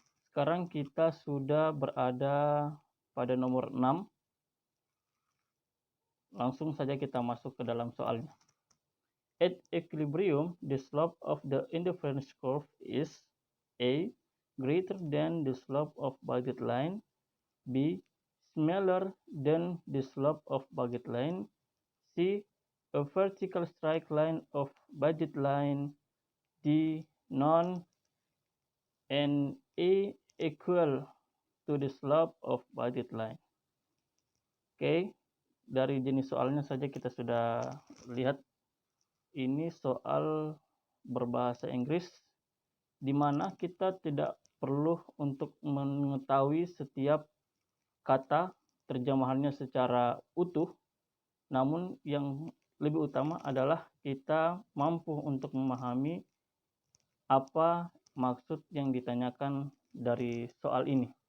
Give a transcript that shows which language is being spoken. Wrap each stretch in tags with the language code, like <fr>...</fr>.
<id>Sekarang kita sudah berada pada nomor 6. Langsung saja kita masuk ke dalam soalnya.</id> <en>At equilibrium, the slope of the indifference curve is A. Greater than the slope of budget line, B. Smaller than the slope of budget line, C. A vertical straight line of budget line, D. None, and E. Equal to the slope of budget line.</en> <id>Oke, dari jenis soalnya saja kita sudah lihat. Ini soal berbahasa Inggris, di mana kita tidak perlu untuk mengetahui setiap kata terjemahannya secara utuh, namun yang lebih utama adalah kita mampu untuk memahami apa maksud yang ditanyakan dari soal ini.</id>